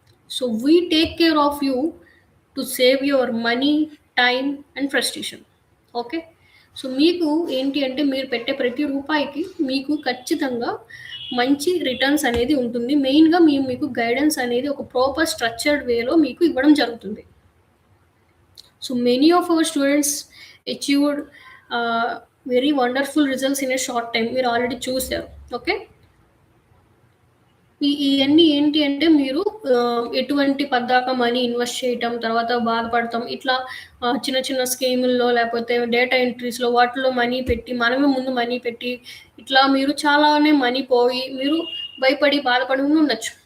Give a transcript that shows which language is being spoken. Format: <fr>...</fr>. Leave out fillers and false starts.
<en>So, we take care of you to save your money, time and frustration. Okay.</en> <te>So, మీకు ఏంటి అంటే మీరు పెట్టే ప్రతి రూపాయికి మీకు ఖచ్చితంగా మంచి రిటర్న్స్ అనేది ఉంటుంది. మెయిన్‌గా మేము మీకు గైడెన్స్ అనేది ఒక ప్రాపర్ స్ట్రక్చర్డ్ వేలో మీకు ఇవ్వడం జరుగుతుంది.</te> <en>So many of our students achieved very wonderful results in a short time.</en> <te>మీరు ఆల్రెడీ చూసారు. ఓకే. ఇయన్నీ ఏంటి అంటే మీరు ఎటువంటి పద్దాక మనీ ఇన్వెస్ట్ చేయటం, తర్వాత బాధపడటం, ఇట్లా చిన్న చిన్న స్కీముల్లో లేకపోతే డేటా ఎంట్రీస్‌లో వాటిలో మనీ పెట్టి, మనమే ముందు మనీ పెట్టి, ఇట్లా మీరు చాలానే మనీ పోయి, మీరు భయపడి, బాధపడి ఉండొచ్చు.</te>